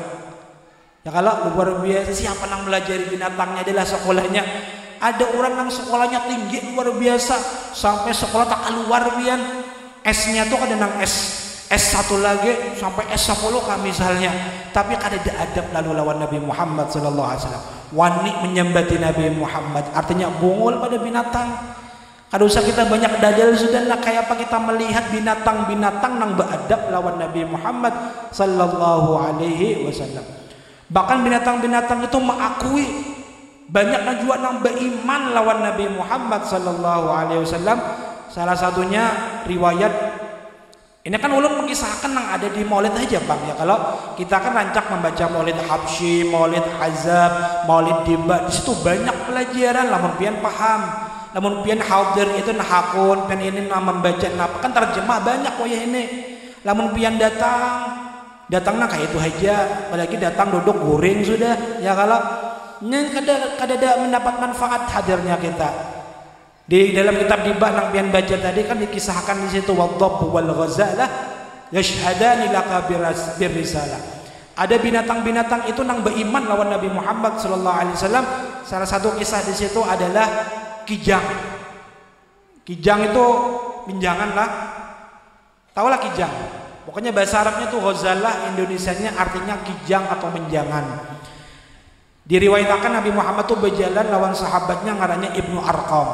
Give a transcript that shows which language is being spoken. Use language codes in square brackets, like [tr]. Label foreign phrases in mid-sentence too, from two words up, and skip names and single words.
[bjn] Ya kalau luar biasa siapa nang melajari binatangnya adalah sekolahnya. Ada orang nang sekolahnya tinggi luar biasa sampai sekolah tak keluar bian. S-nya tuh kada nang S1 lagi sampai S10 kah misalnya. Tapi kada ada adab lalu lawan Nabi Muhammad [ar] sallallahu alaihi wasallam. [bjn] Wani menyembati Nabi Muhammad artinya bungul pada binatang. Kada usah kita banyak dalil sudah lah kayak apa kita melihat binatang-binatang nang beradab lawan Nabi Muhammad [ar] sallallahu alaihi wasallam. [bjn] Bahkan binatang-binatang itu mengakui banyak juga nang beriman lawan Nabi Muhammad [ar] sallallahu alaihi wasallam. [bjn] Salah satunya riwayat ini kan ulun mengisahkan nang ada di Maulid aja bang ya. Kalau kita kan rancak membaca Maulid Habsyi, Maulid Azab, Maulid Dimba, di situ banyak pelajaran lamun pian paham. Lamun pian hadir itu nahakun, pian ini nah membaca nah kan terjemah banyak wayah ini. Lamun pian datangnya kayak itu aja, apalagi datang duduk guring sudah ya kalau kada ada mendapat manfaat hadirnya kita. Di dalam kitab Dibah nang pian baca tadi kan dikisahkan di situ [ar] wadhab wal ghazalah yashhadani laka birrisalah. [bjn] Ada binatang-binatang itu nang beriman lawan Nabi Muhammad [ar] sallallahu alaihi wasallam. [bjn] Salah satu kisah di situ adalah kijang. Kijang itu pinjangan lah. Tahu lah kijang. Pokoknya bahasa Arabnya tuh ghazalah, Indonesianya artinya kijang atau menjangan. Diriwayatkan Nabi Muhammad tuh berjalan lawan sahabatnya ngarannya Ibnu Arqam.